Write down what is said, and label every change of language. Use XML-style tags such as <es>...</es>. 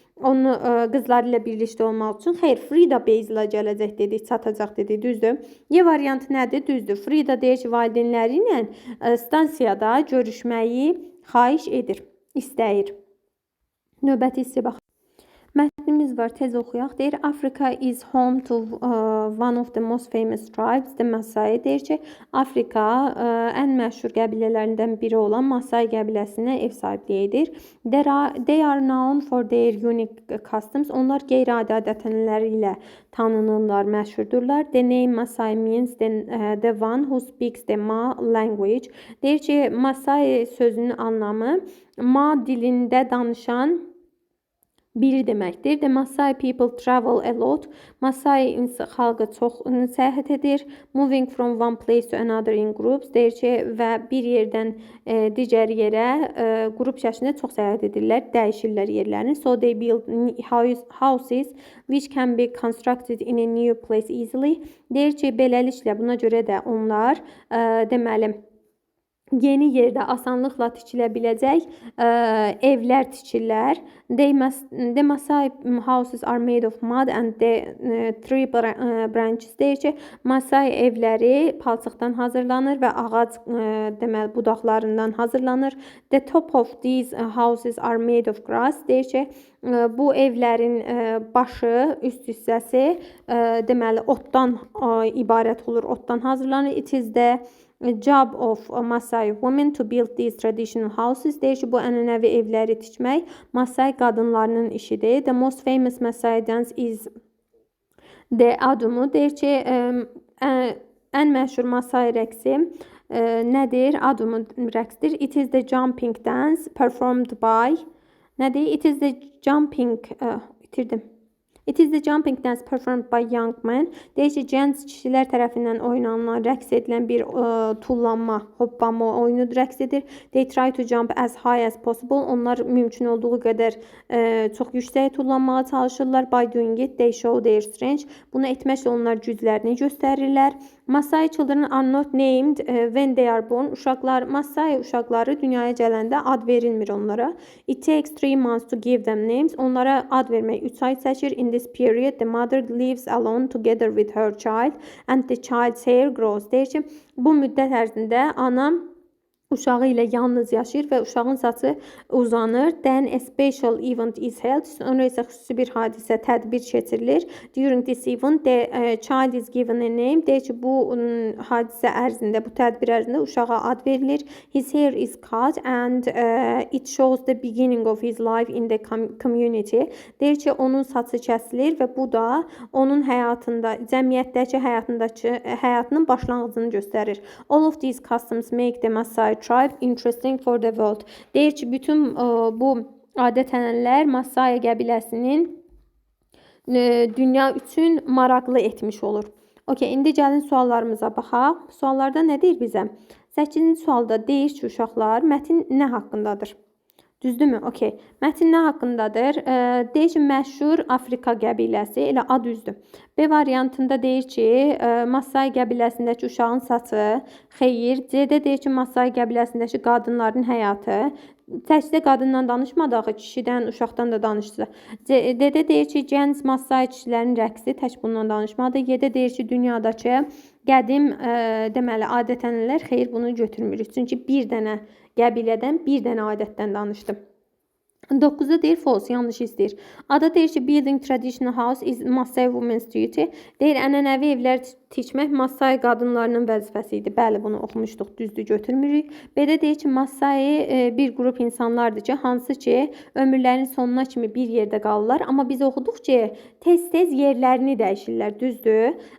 <az>onu qızları ilə birlikdə olmaq üçün. Xeyr, Frida Base ilə gələcək dedik, çatacaq dedik, düzdür. Y variantı nədir? Düzdür. Frida deyir ki, valideynləri ilə stansiyada görüşməyi xahiş edir, istəyir. Növbəti hissəyə baxaq. Mətnimiz var, tez oxuyaq. Deyir,</az> <en>Africa is home to one of the most famous tribes, the Masai.</en> <az>Deyir ki, Afrika ən məşhur qəbilələrindən biri olan Masai qəbiləsinə ev sahibliyi edir.</az> <en>They are known for their unique customs.</en> <az>Onlar qeyri-adi adət-ənənələri ilə tanınırlar, məşhurdurlar.</az> <en>The name Masai means the one who speaks the Ma language.</en> <az>Deyir ki, Masai sözünün anlamı Ma dilində danışan biri deməkdir.</az> <en>The Masai people travel a lot.</en> <az>Masai xalqı çox səyahət edir.</az> <en>Moving from one place to another in groups.</en> <az>Deyir ki, və bir yerdən digər yerə qrup şəklində çox səyahət edirlər, dəyişirlər yerlərini.</az> <en>So they build houses which can be constructed in a new place easily.</en> <az>Deyir ki, beləliklə buna görə də onlar deməli yeni yerdə asanlıqla tikilə biləcək evlər tikirlər.</az> <en>The Masai houses are made of mud and the tree branches.</en> <az>Deyir ki, Masai evləri palçıqdan hazırlanır və ağac deməli budaqlarından hazırlanır.</az> <en>The top of these houses are made of grass.</en> <az>Deyir ki, bu evlərin başı, üst hissəsi deməli otdan ibarət olur, otdan hazırlanır.</az> <en>It is the job of Masai women to build these traditional houses.</en> <az>Deyir ki, bu ənənəvi evləri tikmək Masai qadınlarının işidir.</az> <en>The most famous Masai dance is the adumu.</en> <az>Deyir ki, ən məşhur Masai rəqsi nədir? Adumu rəqsdir.</az> <en>It is the jumping dance performed by</en> <az>nədir?</az> <en>It is the jumping</en> <az>itirdim.</az> <en>It is the jumping dance performed by young men.</en> <az>Deyir ki, gənc kişilər tərəfindən oynanılan, rəqs edilən bir tullanma, hoppama oyunu rəqs edir.</az> <en>They try to jump as high as possible.</en> <az>Onlar mümkün olduğu qədər çox yüksək tullanmağa çalışırlar.</az> <en>By doing it, they show their strength.</en> <az>Bunu etməklə onlar güclərini göstərirlər.</az> <en>Masai children are not named when they are born.</en> <az>Masai uşaqları dünyaya gələndə ad verilmir onlara.</az> <en>It takes 3 months to give them names.</en> <az>Onlara ad vermək 3 ay çəkir.</az> <en>In this period, the mother lives alone together with her child and the child's hair grows.</en> <az>Deyir ki, bu müddət ərzində ana uşağı ilə yalnız yaşayır və uşağın saçı uzanır.</az> <en>Then a special event is held.</en> <az>Sonra isə xüsusi bir hadisə, tədbir keçirilir.</az> <en>During this event, the child is given a name.</en> <az>Deyir ki, bu hadisə ərzində, bu tədbir ərzində uşağa ad verilir.</az> <en>His hair is cut and it shows the beginning of his life in the community.</en> <az>Deyir ki, onun saçı kəsilir və bu da onun həyatında, cəmiyyətdəki həyatının başlanğıcını göstərir.</az> <en>All of these customs make the Masai tribe interesting for the world.</en> <az>Deyir ki, bütün bu adət-ənənələr Masai qəbiləsinin dünya üçün maraqlı etmiş olur. Okay, indi gəlin suallarımıza baxaq. Suallarda nə deyir bizə? 8-ci sualda deyir ki, uşaqlar, mətin nə haqqındadır? Düzdürmü? Okay. Mətin nə haqqındadır? Deyir ki, məşhur Afrika qəbiləsi, elə ad düzdür. B variantında deyir ki, Masai qəbiləsindəki uşağın saçı, xeyir. C-də deyir ki, Masai qəbiləsindəki qadınların həyatı. Təkcə qadından danışmadı, kişidən, uşaqdan da danışdı. D-də deyir ki, gənc Masai kişilərin rəqsi, tək bundan danışmadı. Y-də deyir ki, dünyadakı qədim deməli adət-ənənələr, xeyir, bunu götürmürük. Çünki bir dənə qəbilədən, bir dənə adətdən danışdım. 9-da deyir false, yanlış istəyir. Ada deyir ki,</az> <en>building traditional house is Masai women's duty.</en> <az>Deyir, ənənəvi evlər tikmək Masai qadınlarının vəzifəsi idi. Bəli, bunu oxumuşduq, düzdür, götürmürük. B-də deyir ki, Masai bir qrup insanlardır ki, hansı ki, ömürlərinin sonuna kimi bir yerdə qalırlar. Amma biz oxuduq ki, tez-tez yerlərini dəyişirlər, düzdür.</az>